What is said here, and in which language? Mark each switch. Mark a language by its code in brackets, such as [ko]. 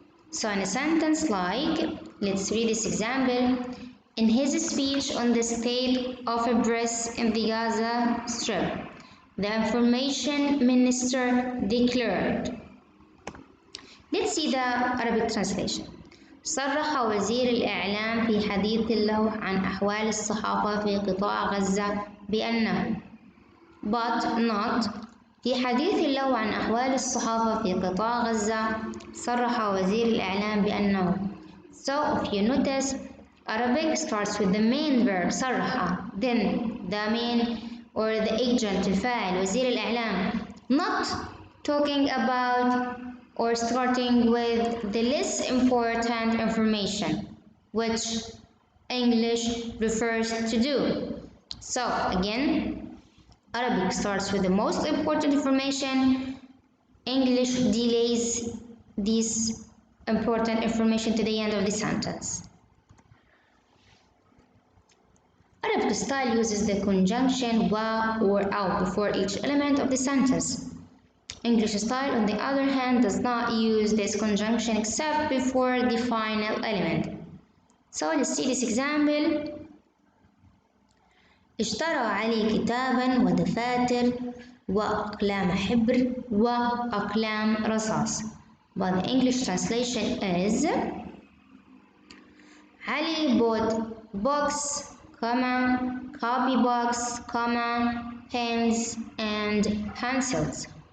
[en] So in a sentence like, let's read this example. In his speech on the state of affairs in the Gaza Strip, the information minister declared. Let's see the Arabic translation. [ar] صرح وزير الإعلام في حديث له عن أحوال الصحافة في قطاع غزة بأنه [en] but not [ar] في حديث له عن أحوال الصحافة في قطاع غزة صرح وزير الإعلام بأنه. [en] So if you notice, Arabic starts with the main verb [ar] صرح, [en] then the main or the agent [ar] الفاعل وزير الإعلام, [en] not talking about or starting with the less important information, which English refers to do. So again, Arabic starts with the most important information, English delays this important information to the end of the sentence. Arabic style uses the conjunction wa or au before each element of the sentence. English style, on the other hand, does not use this conjunction except before the final element. So let's see this example. [ar] اشترى علي كتابا ودفاتر وأقلام حبر وأقلام رصاص. [en] But the English translation is Ali bought books, copy books, pens and pencils.